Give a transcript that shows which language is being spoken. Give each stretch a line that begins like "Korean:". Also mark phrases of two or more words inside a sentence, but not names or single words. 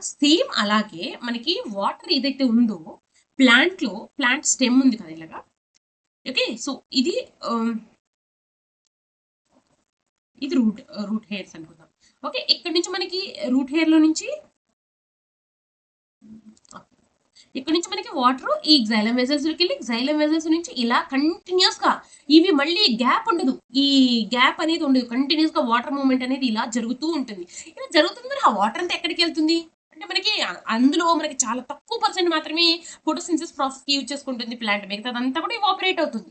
Telugu: సేమ్ అలాగే మనకి వాటర్ ఏదైతే ఉందో
English: plant stem
Telugu: ఉంది కదా ఇలాగా.
English: okay, so
Telugu: ఇది ఇది
English: root hairs
Telugu: అనుకుందాం. ఓకే, ఇక్కడ నుంచి మనకి
English: root hair
Telugu: లో నుంచి ఇక్కడ నుంచి మనకి వాటర్ ఈ
English: xylem vessels
Telugu: లోకి వెళ్ళి
English: xylem vessels
Telugu: నుంచి ఇలా కంటిన్యూస్ గా, ఇవి మళ్ళీ గ్యాప్ ఉండదు, ఈ గ్యాప్ అనేది ఉండదు, కంటిన్యూస్ గా
English: water movement
Telugu: అనేది ఇలా జరుగుతూ ఉంటుంది. ఇలా జరుగుతుంది, మరి ఆ వాటర్ అంతా ఎక్కడికి వెళ్తుంది అంటే మనకి అందులో మనకి చాలా తక్కువ పర్సెంట్ మాత్రమే
English: photosynthesis process
Telugu: కి యూజ్ చేసుకుంటుంది ప్లాంట్, మిగతాదంతా కూడా ఇవాపరేట్ అవుతుంది.